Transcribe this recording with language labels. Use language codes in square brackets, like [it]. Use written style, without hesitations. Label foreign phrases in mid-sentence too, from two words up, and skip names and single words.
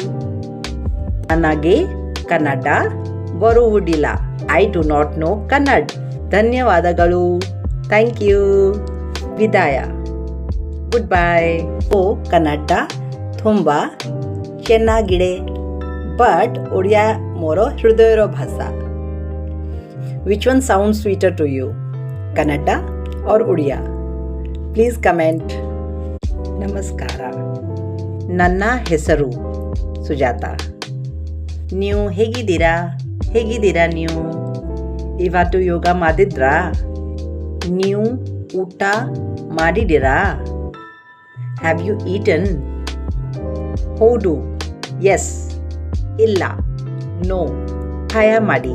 [kn] ನನಗೆ ಕನ್ನಡ ಬರುವುದಿಲ್ಲ. [en] I do not know Kannada. ಧನ್ಯವಾದಗಳು. Thank you. ವಿದಾಯ. Good bye. [kn] ಕನ್ನಡ ತುಂಬ ಚೆನ್ನಾಗಿದೆ, ಬಟ್ [or] ଓଡ଼ିଆ ମୋର ହୃଦୟର ଭାଷା. [en] Which one sounds sweeter to you? ಕನ್ನಡ or ଓଡ଼ିଆ? Please comment. [kn] ನಮಸ್ಕಾರ. ನನ್ನ ಹೆಸರು ಸುಜಾತ. ನೀವು ಹೇಗಿದ್ದೀರಾ ನೀವು? ಇವತ್ತು ಯೋಗ ಮಾಡಿದ್ರಾ? ನೀವು ಊಟ ಮಾಡಿದ್ದೀರಾ? [en] Have you eaten? [kn] ಹೌದು, ಎಸ್, ಇಲ್ಲ, ನೋ, ಸಹಾಯ ಮಾಡಿ.